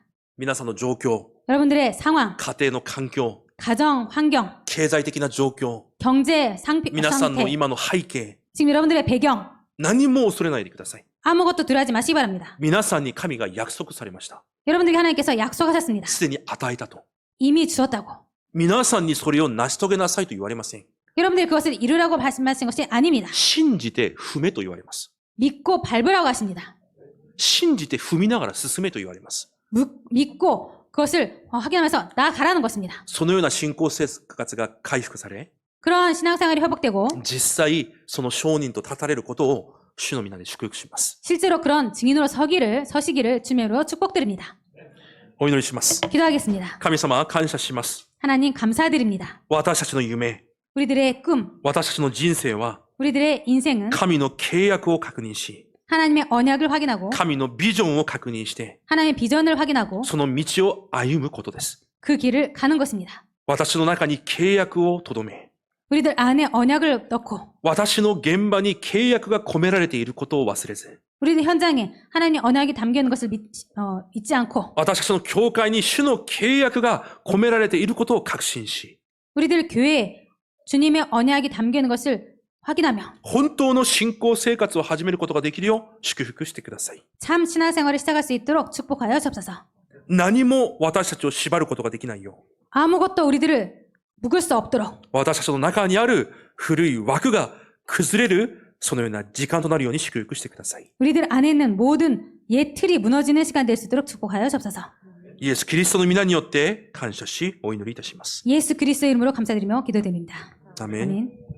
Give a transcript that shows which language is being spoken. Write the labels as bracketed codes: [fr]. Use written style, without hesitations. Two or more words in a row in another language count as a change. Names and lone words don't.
[ja] 皆さんの状況、 [ko] 여러분들의 상황, [ja] 家庭の環境、 [ko] 가정, 환경, [ja] 経済的な状況、 [ko] 경제 [ja] 皆さんの [ko] 상태, [ja] 今の背景、 [ko] 지금 여러분들의 배경, [ja] 何も恐れないでください。 [ko] 아무것도 두려워하지 마시기 바랍니다. [ja] 皆さんに神が約束されました。 [ko] 여러분들에게 하나님께서 약속하셨습니다. [ja] すでに与えたと。 [ko] 이미 주었다고. [ja] 皆さんにそれを成し遂げなさいと言われません。 [ko] 여러분들이 그것을 이루라고 말씀하신 것이 아닙니다. [ja] 信じて踏めと言われます。 [ko] 믿고 밟으라고 하십니다. [ja] 信じて踏みながら進めと言われます。 [ko] 믿고 그것을 확인하면서 나아가라는 것입니다. [ja] そのような信仰生活が回復され、 [ko] 그러한 신앙생활이 회복되고 [ja] 実際、その証人と立たれることを主の皆で祝福します。 [ko] 실제로 그런 증인으로 서시기를 주님으로 축복드립니다. [ja] お祈りします。 [ko] 기도하겠습니다. [ja] 神様、感謝します。 [ko] 하나님 감사드립니다. [ja] 私たちの夢、 [ko] 우리들의 꿈, [ja] 私たちの人生は、 [ko] 우리들의 인생은 [ja] 神の契約を確認し、 [ko] 하나님의 언약을 확인하고 [ja] 神のビジョンを確認して、 [ko] 하나님의 비전을 확인하고 [ja] その道を歩むことです。 [ko] 그 길을 가는 것입니다. [ja] 私の中に契約をとどめ、 [ko] 우리들 안에 언약을 넣고 [ja] 私の現場に契約が込められていることを忘れず、 [ko] 우리들 현장에 하나님의 언약이 담겨 있는 것을 잊지 않고 [ja] 私たちの教会に主の契約が込められていることを確信し、 [ko] 우리들 교회에 주님의 언약이 담겨 있는 것을 확인하며 [ja] 本当の信仰生活を始めることができるよう祝福してください。 [ko] 참 신앙생활을 시작할 수 있도록 축복하여 주옵소서. [ja] 何も私たちを縛ることができないよう、 [ko] 아무것도 우리들을 묶을 수 없도록 [ja] 私たちの中にある古い枠が崩れる、そのような時間となるように祝福してください。 [ko] 우리들 안에 있는 모든 옛 틀이 무너지는 시간 될 수 있도록 축복하여 주옵소서. [ja] イエス・キリストの皆によって感謝し、お祈りいたします。 [ko] 예수 그리스도의 이름으로 감사드리며 기도드립니다. [ja] アメン。 [ko] 아멘.